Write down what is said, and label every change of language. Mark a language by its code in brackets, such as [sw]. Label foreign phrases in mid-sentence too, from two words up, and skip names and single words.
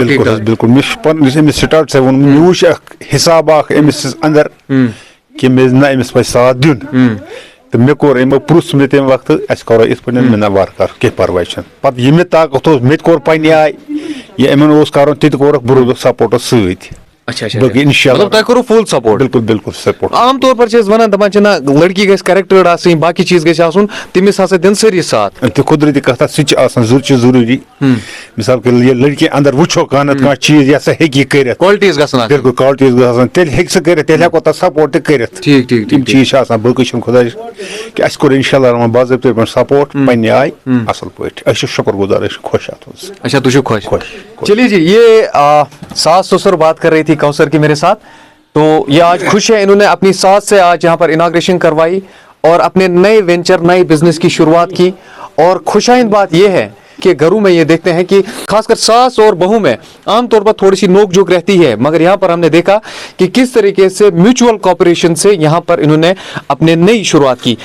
[ks] بالکل حظ بالکل مےٚ چھُ پنُن یُس أمِس سٹاٹ ژےٚ ووٚنمُت مےٚ وٕچھ اکھ حِساب اکھ أمِس اندر کہِ مےٚ نہ أمِس پزِ ساتھ دیُن تہٕ مےٚ کوٚر أمۍ پرُژھ مےٚ تمہِ وقتہٕ اَسہِ کرو یِتھ پٲٹھۍ مےٚ نہ وارٕ کارٕ کینٛہہ پرواے چھُنہٕ پتہٕ یہِ مےٚ طاقت اوس مےٚ تہِ کوٚر پننہِ آیہِ یہِ یِمن اوس کرُن تہِ تہِ کوٚرُکھ بہٕ روٗدُس سپورٹس سۭتۍ اچھا اچھا باقٕے [ar] انشاء اللہ [ks] تۄہہِ کوٚروٕ فُل سپورٹ بالکل بالکل سپورٹ عام طور پر چھِ أسۍ ونان دپان چھِ نہ لڑکی گژھِ کریکٹٲرڈ آسٕنۍ باقٕے چیٖز گژھِ آسُن تٔمِس ہسا دِن سٲری ساتھ تہِ قُدرتی کتھ سُہ تہِ چھِ آسان سُہ چھِ ضروٗری [ur] مِثال کے لیے [ks] لڑکی اندر وٕچھو کانٛہہ نتہٕ کانٛہہ چیٖز یہِ ہسا ہیٚکہِ یہِ کٔرِتھ کالٹیٖز گژھن آسٕنۍ بالکل کالٹیٖز گژھِ آسان تیٚلہِ ہیٚکہِ سُہ کٔرِتھ تیٚلہِ ہٮ۪کو تتھ سپورٹ تہِ کٔرِتھ ٹھیٖک ٹھیٖک تِم چیٖز چھِ آسان باقٕے چھُنہٕ خۄدایس کہِ اَسہِ کوٚر [ar] انشاء اللہ [ks] رحمان باضٲبطہٕ پٲٹھۍ سپورٹ پننہِ آیہِ اصل پٲٹھۍ أسۍ چھِ شُکر گُزار أسۍ چھِ خۄش اتھ منٛز اچھا تُہۍ چھِو خۄش [ur] چلیے جی یہ ساس سسر بات کر رہی تھی کوثر کی میرے ساتھ تو یہ آج خوش ہے انہوں نے اپنی ساس سے آج یہاں پر اناگریشن کروائی اور اپنے نئے وینچر نئے بزنس کی شروعات کی اور خوشائند بات یہ ہے کہ گھروں میں یہ دیکھتے ہیں کہ خاص کر ساس اور بہو میں عام طور پر تھوڑی سی نوک جھوک رہتی ہے مگر یہاں پر ہم نے دیکھا کہ کس طریقے سے [en] mutual cooperation [ur] سے یہاں پر انہوں نے اپنے نئی شروعات کی.